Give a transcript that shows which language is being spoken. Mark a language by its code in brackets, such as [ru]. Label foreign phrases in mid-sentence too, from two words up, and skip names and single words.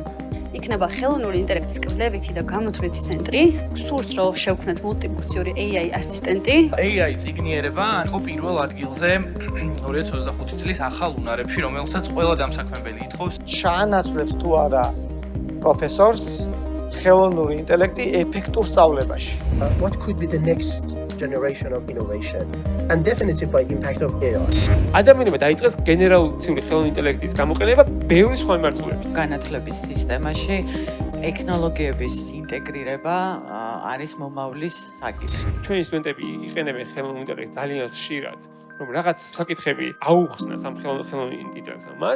[ka] იქნება ხელოვნური ინტელექტის კვლევითი და გამოთვლითი ცენტრი, სურს რომ შევქმნათ მულტიფუნქციური AI ასისტენტი. AI წიგნიერება იყო პირველ ადგილზე 2025 წლის ახალ უნარებში, რომელსაც ყველა დამსაქმებელი ითხოვს. ჩაანაცვლებს თუ არა პროფესორს ხელოვნური ინტელექტი ეფექტურ სწავლებაში. [en] What could be the next generation of innovation and definitely by impact of AI. [ka] ადამიანებმა დაიწყეს გენერალური ხელოვნური ინტელექტის გამოყენება ბევრი სხვა მიმართულებით. განათლების სისტემაში ტექნოლოგიების ინტეგრირება არის მომავლის საკითხი. ჩვენი სტუდენტები იყენებენ ხელოვნურ ინტელექტს ძალიან ხშირად, რომ რაღაც საკითხები აუხსნას ამ ხელოვნურ ინტელექტს მათ.